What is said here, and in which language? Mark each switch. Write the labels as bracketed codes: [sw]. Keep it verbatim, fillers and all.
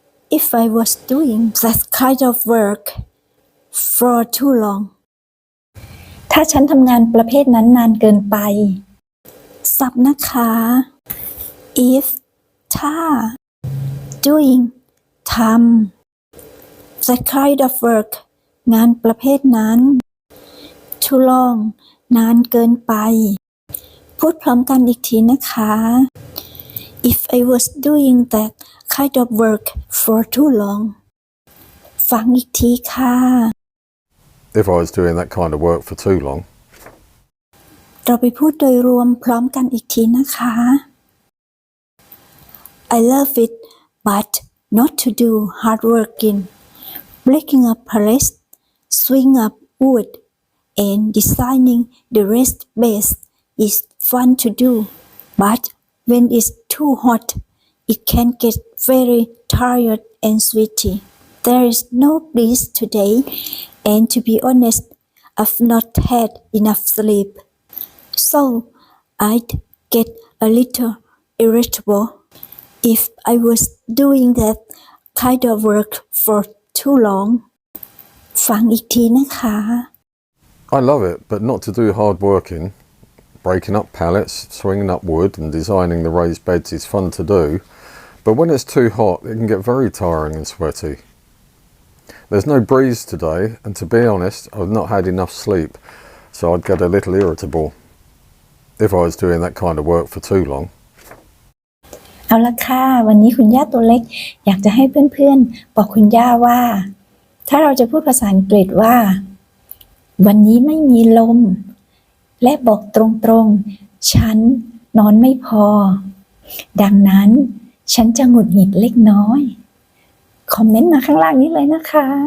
[en] If I was doing that kind of work. For too long [th] ถ้าฉันทำงานประเภทนั้นนานเกินไป ศัพท์นะคะ if ถ้า doing ทำ that kind of work งานประเภทนั้น too long นานเกินไปพูดพร้อมกันอีกทีนะคะ [en] if I was doing that kind of work for too long [th] ฟังอีกทีค่ะ [en] If I was doing that kind of work for too long. [th] เราไปพูดโดยรวมพร้อมกันอีกทีนะคะ [en] I love it, but not to do hard working. Breaking up pallets, swing up wood, and designing the rest base is fun to do, but when it's too hot, it can get very tired and sweaty. There is no breeze today, and to be honest, I've not had enough sleep. So I'd get a little irritable if I was doing that kind of work for too long. ฟังอีกทีนะคะ I love it, but not to do hard working. Breaking up pallets, swinging up wood, and designing the raised beds is fun to do, but when it's too hot, it can get very tiring and sweaty. There's no breeze today, and to be honest, I've not had enough sleep, so I'd get a little irritable if I was doing that kind of work for too long. [th] เอาละค่ะวันนี้คุณย่าตัวเล็กอยากจะให้เพื่อนๆบอกคุณย่าว่าถ้าเราจะพูดภาษาอังกฤษว่าวันนี้ไม่มีลมและบอกตรงๆฉันนอนไม่พอดังนั้นฉันจะหงุดหงิดเล็กน้อยคอมเมนต์มาข้างล่างนี้เลยนะคะ